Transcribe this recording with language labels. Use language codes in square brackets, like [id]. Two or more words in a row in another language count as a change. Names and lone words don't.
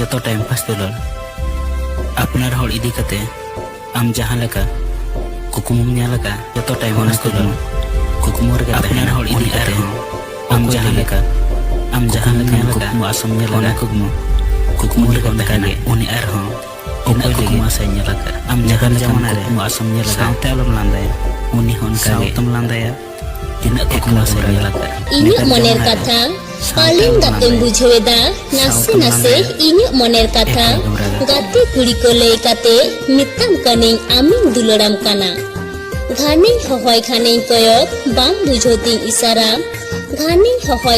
[sat] जतो [en] time pass [sat] दुलार अपनार हर इदी कते आम जहां लका कुकुमुम ᱧᱮᱞ aka जतो [en] time pass [sat] दुलार कुकुमुर के अपनार हर इदी कते आम जहां लका ᱧᱮᱞ aka कुकुम आसम ᱧᱮᱞ aka कुकुमुर के तकाने उनी आर हो ᱚᱠᱚᱭ ᱞᱟᱹᱜᱤᱫ ᱟᱥᱟᱧ ᱧᱮᱞ ᱟᱠᱟᱫ ᱟᱢ ᱡᱟᱦᱟᱸ ᱡᱮᱢᱚᱱ ᱠᱩᱠᱢᱩ ᱟᱥᱟᱢ ᱧᱮᱞ ᱟᱠᱟᱫ ᱥᱟᱶᱛᱮ ᱟᱞᱚᱢ ᱞᱟᱸᱫᱟᱭᱟ ᱩᱱᱤ ᱦᱚᱸ ᱚᱱᱠᱟᱜᱮ ᱥᱟᱶᱛᱮᱢ ᱞᱟᱸᱫᱟᱭᱟ ᱛᱤᱱᱟᱹᱜ ᱠᱩᱠᱢᱩ ᱟᱥᱟᱧ ᱧᱮᱞ ᱟᱠᱟᱫ ᱤᱧᱟᱹᱜ ᱢᱚᱱᱮᱨ ᱠᱟᱛᱷᱟ ᱯᱟᱞᱮᱱ ᱜᱟᱛᱮᱢ ᱵᱩᱡᱷᱟᱹᱣᱮᱫᱟ ᱱᱟᱥᱮ ᱱᱟᱥᱮ ᱤᱧᱟᱹᱜ ᱢᱚᱱᱮᱨ ᱠᱟᱛᱷᱟ ᱜᱟᱛᱮ ᱠᱩᱲᱤ ᱠᱚ ᱞᱟᱹᱭ ᱠᱟᱛᱮ ᱢᱮᱛᱟᱢ ᱠᱟᱹᱱᱟᱹᱧ ᱟᱢᱤᱧ ᱫᱩᱞᱟᱹᱲᱟᱢ ᱠᱟᱱᱟ ᱜᱷᱟᱱᱮᱧ ᱦᱚᱦᱚᱭ ᱠᱷᱟᱱᱮᱧ ᱠᱚᱭᱚᱜ ᱵᱟᱢ ᱵᱩᱡᱷᱟᱹᱣ ᱛᱤᱧ ᱤᱥᱟᱨᱟ ᱜᱷᱟᱱᱮᱧ ᱦᱚᱦᱚᱭ